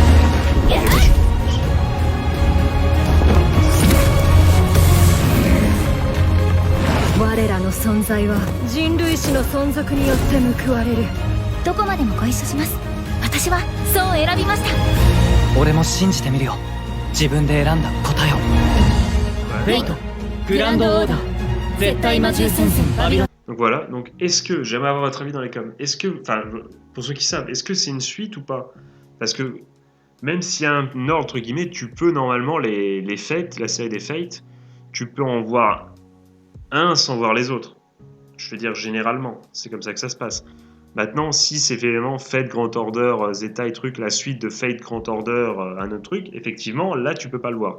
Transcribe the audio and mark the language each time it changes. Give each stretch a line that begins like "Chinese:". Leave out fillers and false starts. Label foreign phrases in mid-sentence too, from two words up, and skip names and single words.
Japanese: 我らの存在は人類史の存続によって報われる。どこまでもご一緒します。私はそう選びました。俺も信じてみるよ。自分で選んだ答えを。フェイト、グランドオーダー、絶対魔獣戦線バビロン。
French: Donc voilà, donc est-ce que, j'aimerais avoir votre avis dans les coms, est-ce que, enfin, pour ceux qui savent, est-ce que c'est une suite ou pas? Parce que même s'il y a un ordre, entre guillemets, tu peux normalement les Fates, la série des Fates, tu peux en voir un sans voir les autres. Je veux dire généralement, c'est comme ça que ça se passe. Maintenant, si c'est vraiment Fate Grand Order, Zeta et truc, la suite de Fate Grand Order, un autre truc, effectivement, là tu peux pas le voir.